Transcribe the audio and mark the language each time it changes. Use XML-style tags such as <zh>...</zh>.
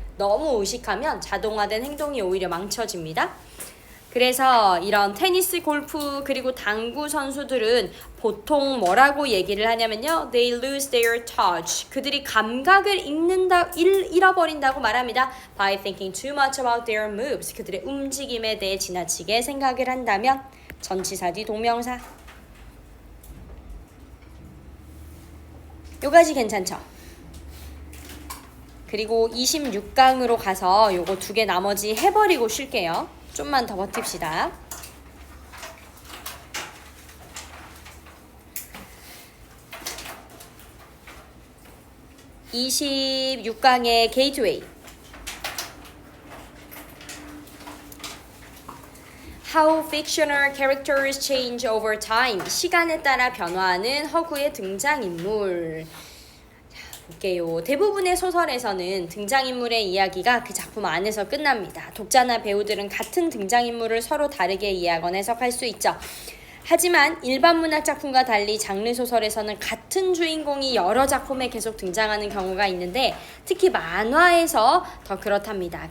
<ko>너무 의식하면 자동화된 행동이 오히려 망쳐집니다. 그래서 이런 테니스, 골프, 그리고 당구 선수들은 보통 뭐라고 얘기를 하냐면요.</ko> <en>They lose their touch.</en> <ko>그들이 감각을 잃어버린다고 말합니다.</ko> <en>By thinking too much about their moves.</en> <ko>그들의 움직임에 대해 지나치게 생각을 한다면 전치사 뒤 동명사. 요 가지 괜찮죠? 그리고 26강으로 가서 요거 두 개 나머지 해버리고 쉴게요. 좀만 더 버팁시다. 26강의 게이트웨이.</ko> <en>How fictional characters change over time.</en> <ko>시간에 따라 변화하는 허구의 등장인물. 볼게요. 대부분의 소설에서는 등장인물의 이야기가 그 작품 안에서 끝납니다. 독자나 배우들은 같은 등장인물을 서로 다르게 이해하거나 해석할 수 있죠. 하지만 일반 문학 작품과 달리 장르 소설에서는 같은 주인공이 여러 작품에 계속 등장하는 경우가 있는데 특히 만화에서 더 그렇답니다.</ko>